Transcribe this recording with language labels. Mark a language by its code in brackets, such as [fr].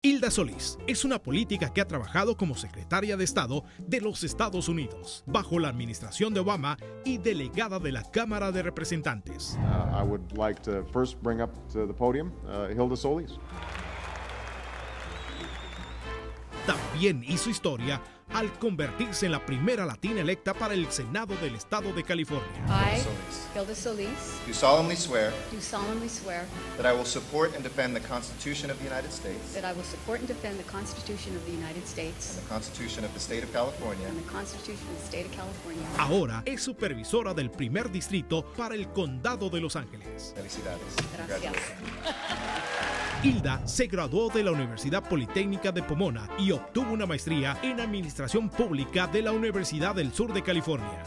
[es] Hilda Solís es una política que ha trabajado como secretaria de Estado de los Estados Unidos bajo la administración de Obama y delegada de la Cámara de Representantes. [en] I would like to first bring up to the podium Hilda Solís. [es] También hizo historia al convertirse en la primera latina electa para el Senado del Estado de California. [en] I, Hilda Solís, do solemnly swear that I will support and defend the Constitution of the United States I will support and defend the Constitution of the United States and the Constitution of the State of California and the Constitution of the State of California. [es] Ahora es supervisora del primer distrito para el Condado de Los Ángeles. Felicidades. Gracias. Hilda se graduó de la Universidad Politécnica de Pomona y obtuvo una maestría en Administración Pública de la Universidad del Sur de California.